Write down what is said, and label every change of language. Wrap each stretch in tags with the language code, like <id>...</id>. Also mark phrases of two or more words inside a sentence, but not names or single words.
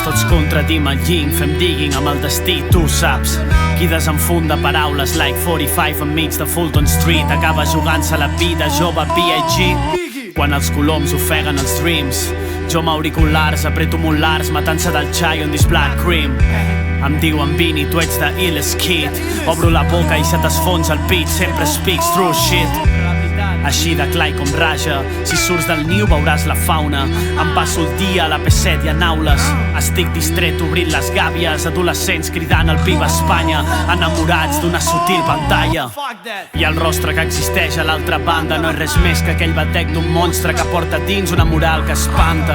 <ca>Tots contradim el yin, fem digging amb el destí, tu saps. Qui desenfunda paraules like 45 enmig de Fulton Street acaba jugant-se la vida jove B.I.G. Quan els coloms ofeguen els dreams, jo amb auriculars apreto molars matant-se del chai</ca> <en>on this black cream.</en> <ca>Em diuen Vini, tu ets de Illes Kid. Obro la boca i se t'esfonsa el pit, sempre</ca> <en>speaks true shit.</en> <ca>Així de clar com raja, si surts del niu veuràs la fauna. Em passo el dia a la P7 i en aules. Estic distret obrint les gàbies, adolescents cridant el Viva Espanya, enamorats d'una sutil pantalla. I el rostre que existeix a l'altra banda no és res més que aquell batec d'un monstre que porta dins una moral que espanta.</ca>